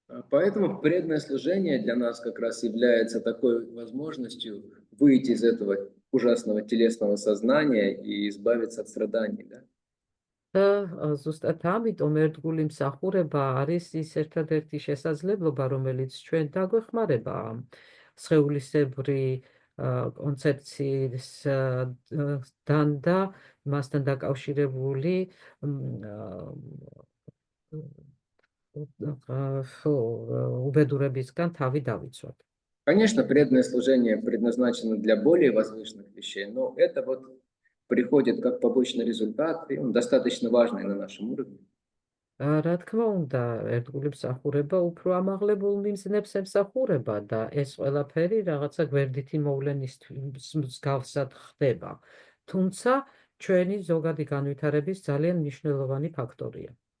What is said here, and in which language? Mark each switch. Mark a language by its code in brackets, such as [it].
[ru] Поэтому преданное служение для нас как раз является такой возможностью выйти из этого ужасного телесного сознания и избавиться от страданий. Да? [ka] და ზუსტად ამიტომ ერთგული მსახურება არის ის ერთადერთი შესაძლებლობა, რომელიც ჩვენ დაგვეხმარება სხეულისებრი კონცეფციისთან და მასთან დაკავშირებული უბედურებისგან თავი დავიცვათ. [ru] Конечно, преданное служение предназначено для более возвышенных вещей, но это вот приходит как побочный результат, и он достаточно важный на нашем уровне. [ka] რა თქმა უნდა, ერთგული მსახურება უფრო ამაღლებულ მიმზნებს ემსახურება და ეს ყველაფერი რაღაცა გვერდითი მოვლენისთვის მსგავსად ხდება. თუმცა ჩვენი ზოგადი განვითარების ძალიან მნიშვნელოვანი ფაქტორია.